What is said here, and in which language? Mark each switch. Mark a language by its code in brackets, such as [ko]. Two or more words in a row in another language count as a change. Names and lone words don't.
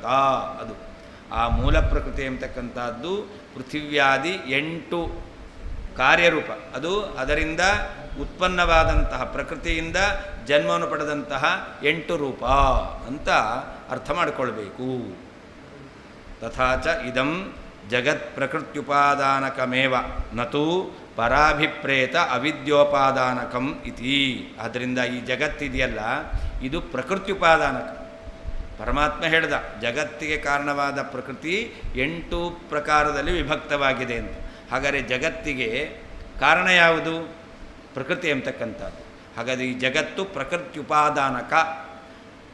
[kn] ಅದು ಆ ಮೂಲ ಪ್ರಕೃತಿ ಎಂಬತಕ್ಕಂಥದ್ದು ಪೃಥಿವ್ಯಾದಿ 8 ಕಾರ್ಯರೂಪ, ಅದು ಅದರಿಂದ ಉತ್ಪನ್ನವಾದಂತಹ ಪ್ರಕೃತಿಯಿಂದ ಜನ್ಮವನ್ನು ಪಡೆದಂತಹ 8 ರೂಪ ಅಂತ ಅರ್ಥ ಮಾಡಿಕೊಳ್ಬೇಕು. [sa] ತಥಾಚ ಇದಂ ಜಗತ್ ಪ್ರಕೃತ್ಯುಪಾದಾನಕಮೇವ ನತು ಪರಾಭಿಪ್ರೇತ ಅವಿದ್ಯೋಪಾದಾನಕಂ ಇತಿ. [kn] ಆದ್ದರಿಂದ ಈ ಜಗತ್ತಿದೆಯಲ್ಲ, ಇದು ಪ್ರಕೃತ್ಯುಪಾದಾನಕ. ಪರಮಾತ್ಮ ಹೇಳ್ದ ಜಗತ್ತಿಗೆ ಕಾರಣವಾದ ಪ್ರಕೃತಿ 8 ಪ್ರಕಾರದಲ್ಲಿ ವಿಭಕ್ತವಾಗಿದೆ ಅಂತ. ಹಾಗಾದರೆ ಜಗತ್ತಿಗೆ ಕಾರಣ ಯಾವುದು? ಪ್ರಕೃತಿ ಎಂಬತಕ್ಕಂಥದ್ದು. ಹಾಗಾದರೆ ಈ ಜಗತ್ತು ಪ್ರಕೃತ್ಯುಪಾದಾನಕ.